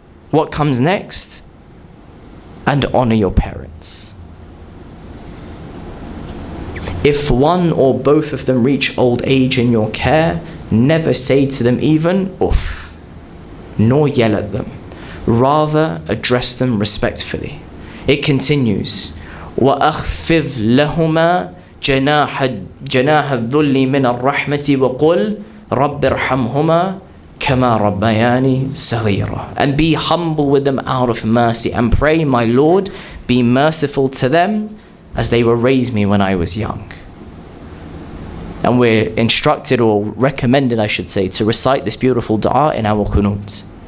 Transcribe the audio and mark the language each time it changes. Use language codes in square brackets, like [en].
[en] What comes next? And honor your parents. If one or both of them reach old age in your care, never say to them even uff, nor yell at them. Rather, address them respectfully. It continues, [ar] وَأَخْفِضْ لَهُمَا جَنَاحَ الذُّلِّ مِنَ الرَّحْمَةِ وَقُلْ رَبِّ ارْحَمْهُمَا كَمَا رَبَّيَانِي صَغِيرًا. [en] And be humble with them out of mercy, and pray, my Lord, be merciful to them as they were raised me when I was young. And we're instructed, or recommended I should say, to recite this beautiful dua in our qunut.